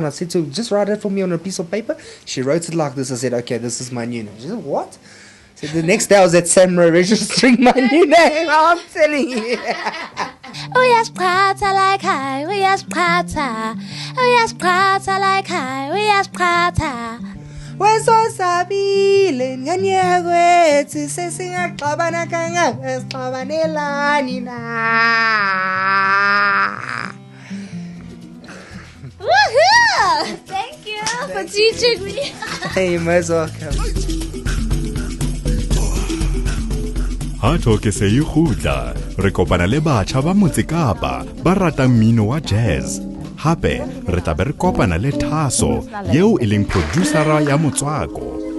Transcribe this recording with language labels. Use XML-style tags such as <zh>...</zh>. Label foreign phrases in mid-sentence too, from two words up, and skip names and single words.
<en>I said to her, just write it for me on a piece of paper. She wrote it like this. I said, okay, this is my new name. She said, what? So the next day I was at Samra registering my new name. I'm telling you.</en> <zu>Uyasiphatha like high, uyasiphatha. Uyasiphatha like high, uyasiphatha.</zu> <xh>Wesosabile nganyaka kwethu sesingaxabana kangaka sixabanelani na. Woohoo!</xh> <en>Thank you for teaching me. Hey, you're most welcome.</en> <st>Hato ke se yuhuta, re kopana le batjha ba Motse Kapa ba ratang mmino wa jazz. Hape re tla be re kopana le Thaso yeo e leng producera ya motswako.</st>